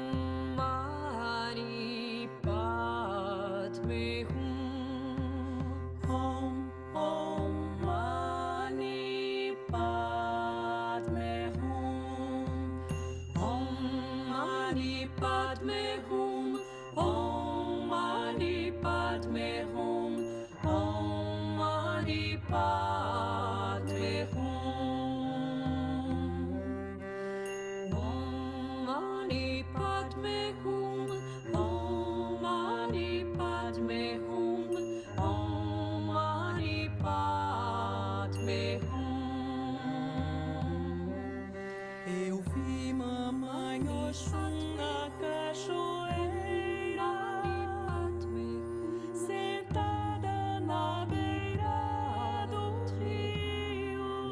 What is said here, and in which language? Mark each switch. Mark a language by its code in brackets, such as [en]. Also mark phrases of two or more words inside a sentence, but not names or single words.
[sa] Mani Padme Hum, Om Mani Padme Hum, Om Mani Padme Hum, Om Mani Padme Hum, Om Mani Padme Hum, Om Mani Padme Hum, Om Mani Padme Hum, Om Mani Padme Hum. [pt] Eu vi mamãe Oxum na cachoeira, sentada na beira do rio.